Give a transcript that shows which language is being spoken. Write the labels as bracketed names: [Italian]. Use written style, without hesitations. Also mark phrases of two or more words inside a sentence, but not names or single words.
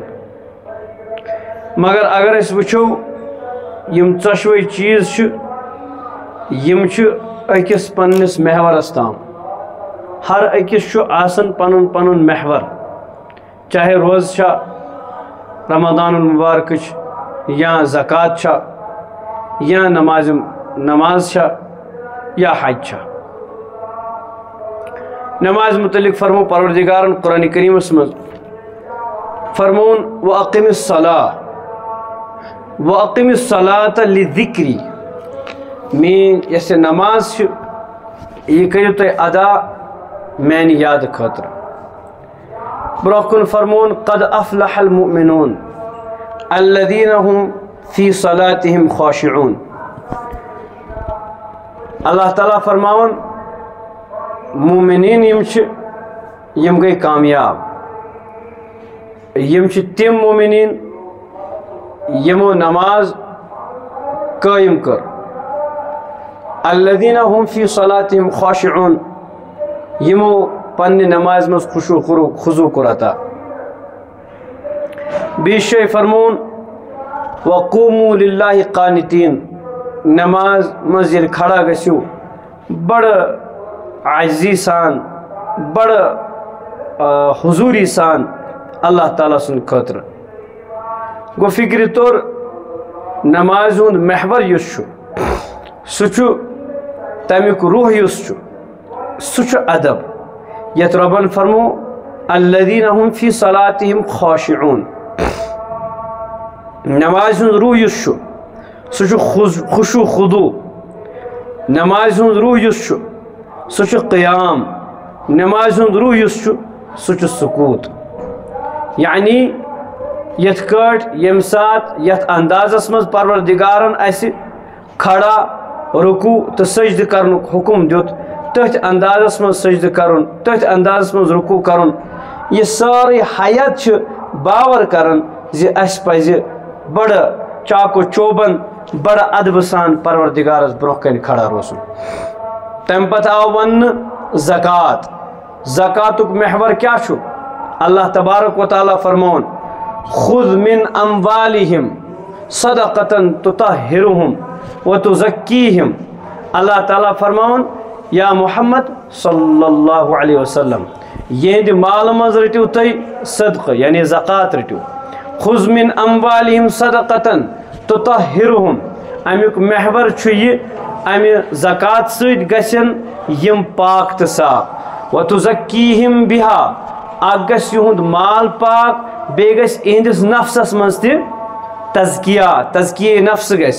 [Kashmiri] مگر اگر اس وچھو یم 4 چیز یم اکس پنس محورس تام، ہر اکس آسن پنن پنن محور، چاہے روز چھا رمضان المبارک یا زکات چھا یا نماز چھا یا حج چھا۔ نماز متعلق فرمو پروردگارن قرآن کریم مز فرمون [Arabic] وَأَقِمِ الصَّلَاةَ وَأَقِمِ الصَّلَاةَ لِذِكْرِي، [Kashmiri] مین یس نماز یہ کرو تھی ادا میانہ یاد خاطر۔ برکن فرمون [Arabic] قد افلح المؤمنون الذین هم فی صلاتهم خاشعون۔ [Kashmiri] اللہ تعالیٰ فرماون مومنین یم گئی کامیاب، یم تم مومنین یمو نماز قائم کر، [Arabic] الذین هم فی صلاتهم خاشعون، [Kashmiri] یمو پنہ نماز مز خضوع کرتا۔ بیس فرمون [Arabic] وقوموا للہ قانتین، [Kashmiri] نماز مز یل کھڑا گسو بڑ عاجزی سان بڑ حضوری سان اللہ تعالیٰ سن خاطر۔ گو فکر طور نماز ہند محور یس سہ تمیک روح یس سہ ادب، یت ربن فرمو [Arabic] الذین هم فی صلاتهم خاشعون۔ [Kashmiri] نماز ہند روح یس سہ خشوع خضوع، نماز ہند روح یس سہ قیام، نماز ہند روح یس سہ سکوت۔ یعنی یت کٹ یم سات یت اندازس مز پروردگارن اس کھڑا رکوع تو سجدہ کرن حکم دیت، تتھ اندازس مز سجدہ کرن، تتھ اندازس مز رکوع کرن، یہ ساری حیات باور کرن زی اس پز بڑ چاک و چوبن بڑ ادب سان پروردگارس برونہ کن کھڑا روزن۔ تم پتہ آو ون زکات، زکاتک محور کیا چھو؟ اللہ تبارک و تعالیٰ فرمون [Arabic] خذ من اموالہم صدقۃ تطہرہم وتزکیہم۔ [Kashmiri] اللہ تعالیٰ فرمون یا محمد [Arabic] صلی اللہ علیہ وسلم [Kashmiri] یہ مال مز رٹو تی صدقہ یعنی زکات رٹو۔ [Arabic] خذ من اموالہم صدقۃ تطہرہم، [Kashmiri] امیک محور چھو یہ امی زکات سید گسن یم پاک تو صاف، وتزکیہم بہا اک گس یہند مال پاک بے گس اہندس نفسس مز تہ تزکیہ نفس گس۔